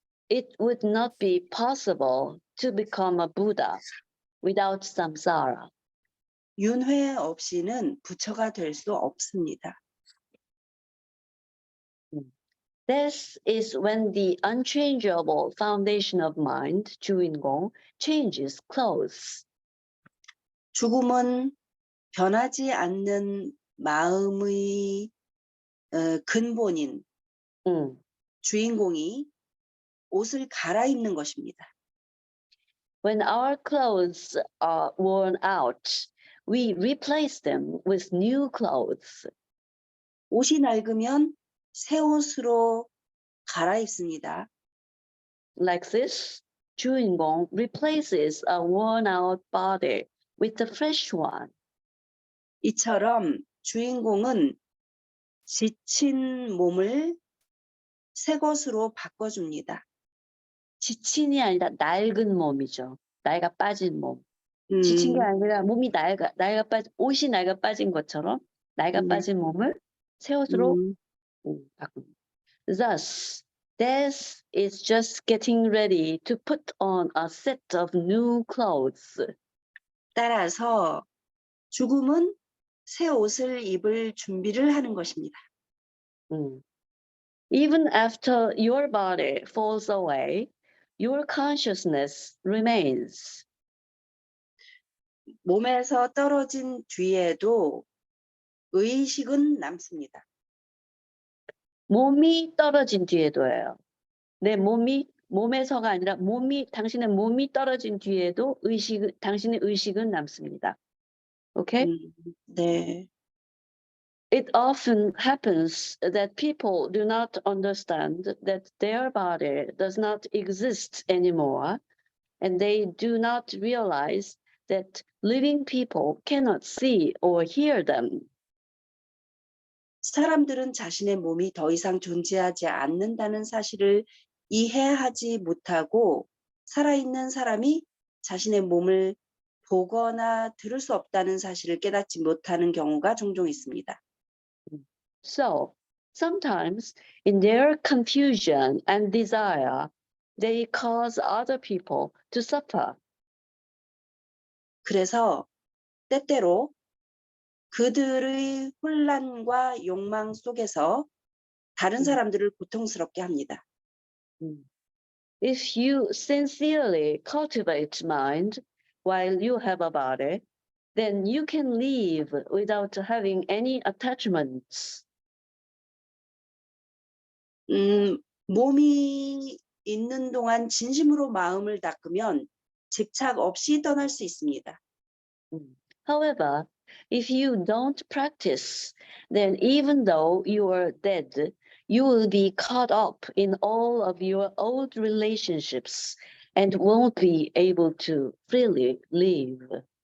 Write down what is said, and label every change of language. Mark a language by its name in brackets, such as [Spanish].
[English] It would not be possible to become a Buddha without samsara. [Korean] 윤회 없이는 부처가 될 수 없습니다. [English] This is when the unchangeable foundation of mind, 주인공, changes clothes. [Korean] 죽음은 변하지 않는 마음의 근본인 주인공이 옷을 갈아입는 것입니다. [English] When our clothes are worn out, we replace them with new clothes. [Korean] 옷이 낡으면 새 옷으로 갈아입습니다. [English] Like this, 주인공 replaces a worn-out body with a fresh one. [Korean] 이처럼 주인공은 지친 몸을 새 것으로 바꿔줍니다. 지친이 아니라 낡은 몸이죠. 낡아 빠진 몸. 지친 게 아니라 몸이 옷이 낡아 빠진 것처럼 낡아 빠진 몸을 새 옷으로 바꿉니다. [English] Thus, death is just getting ready to put on a set of new clothes. [Korean] 따라서 죽음은 새 옷을 입을 준비를 하는 것입니다. [English] Even after your body falls away, your consciousness remains. [Korean] 몸에서 떨어진 뒤에도 의식은 남습니다. 몸이 떨어진 뒤에도예요. 내 몸에서가 아니라 당신의 몸이 떨어진 뒤에도 당신의 의식은 남습니다. [English] Okay? [Korean] 네. [English] It often happens that people do not understand that their body does not exist anymore, and they do not realize that living people cannot see or hear them. [Korean] 사람들은 자신의 몸이 더 이상 존재하지 않는다는 사실을 이해하지 못하고 살아있는 사람이 자신의 몸을 보거나 들을 수 없다는 사실을 깨닫지 못하는 경우가 종종 있습니다. [English] So, sometimes in their confusion and desire, they cause other people to suffer. [Korean] 그래서 때때로 그들의 혼란과 욕망 속에서 다른 사람들을 고통스럽게 합니다. [English] If you sincerely cultivate mind while you have a body, then you can live without having any attachments. [Korean] 몸이 있는 동안 진심으로 마음을 닦으면 집착 없이 떠날 수 있습니다. [English] However, if you don't practice, then even though you are dead, you will be caught up in all of your old relationships and won't be able to freely live.